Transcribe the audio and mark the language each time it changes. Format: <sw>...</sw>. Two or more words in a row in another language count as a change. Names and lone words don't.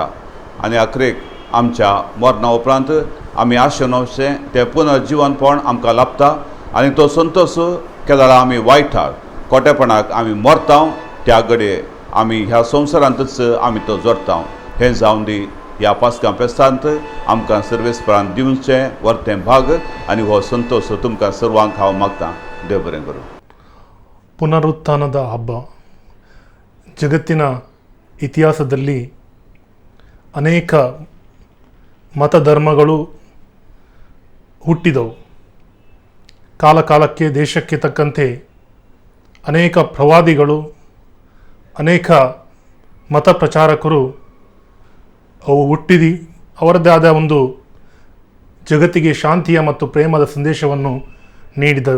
<kok>आनी आखरेक आमच्या मरणा उपरांत आमी आशेनवशें तें पुनर्जिवनपण आमकां लाभता, आनी तो संतोश केल्यार आमी वायटाक खोटेपणाक आमी मरता, त्या घडये आमी ह्या संवसारांतच आमी तो जोडटा. हें जावन दी ह्या पास्कां फेस्तांत आमकां सर्वेस्परान दिवचें वर्तें भाग, आनी हो संतोश तुमकां सर्वांक हांव मागतां. देव बरें करूं.</kok> <kn>ಪುನರುತ್ಥಾನದ ಹಬ್ಬ ಜಗತ್ತಿನ ಇತಿಹಾಸದಲ್ಲಿ ಅನೇಕ ಮತಧರ್ಮಗಳು ಹುಟ್ಟಿದವು. ಕಾಲಕಾಲಕ್ಕೆ ದೇಶಕ್ಕೆ ತಕ್ಕಂತೆ ಅನೇಕ ಪ್ರವಾದಿಗಳು, ಅನೇಕ ಮತ ಪ್ರಚಾರಕರು ಅವು ಹುಟ್ಟಿದಿ ಅವರದೇ ಆದ ಒಂದು ಜಗತ್ತಿಗೆ ಶಾಂತಿಯ ಮತ್ತು ಪ್ರೇಮದ ಸಂದೇಶವನ್ನು ನೀಡಿದರು.</kn>